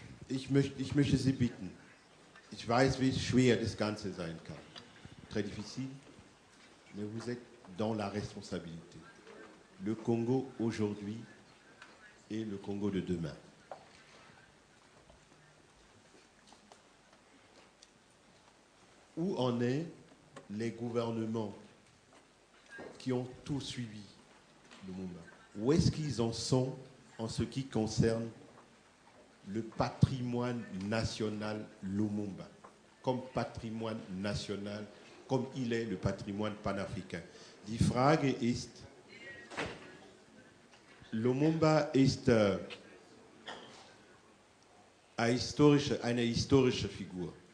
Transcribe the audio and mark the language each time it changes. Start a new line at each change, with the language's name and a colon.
German: Ich möchte Sie bitten, ich weiß, wie schwer das Ganze sein kann.
French: Très difficile, mais vous êtes dans la responsabilité. Le Congo aujourd'hui et le Congo de demain. Où en est les gouvernements qui ont tout suivi Lumumba? Où est-ce qu'ils en sont en ce qui concerne le patrimoine national Lumumba, comme patrimoine national, comme il est le patrimoine panafricain?
German: Die Frage ist, Lumumba ist eine historische Figur.